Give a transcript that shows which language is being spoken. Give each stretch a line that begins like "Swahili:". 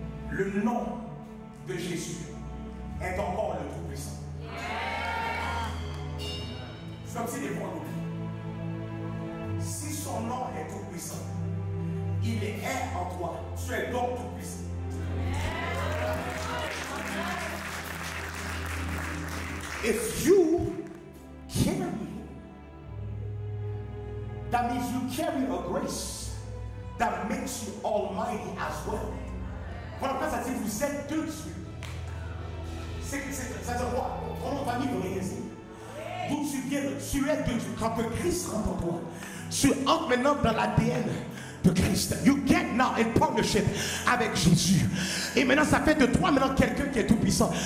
French: Le nom de Jésus est encore le Tout-Puissant. C'est comme si des fois on oublie. Si son nom est Tout-Puissant, il est en toi. Tu es donc Tout-Puissant.
English: If you carry, that means you carry a grace that makes you almighty as well.
French: Voilà pourquoi ça dit vous êtes de Dieu. Ça veut dire quoi? Ton nom de famille veut rien dire. D'où tu viens, tu es de Dieu. Quand que Christ rentre en toi, tu entres maintenant dans l'ADN de Christ.
English: You get now in partnership
French: avec Jésus. Et maintenant ça fait de toi maintenant quelqu'un qui est tout puissant.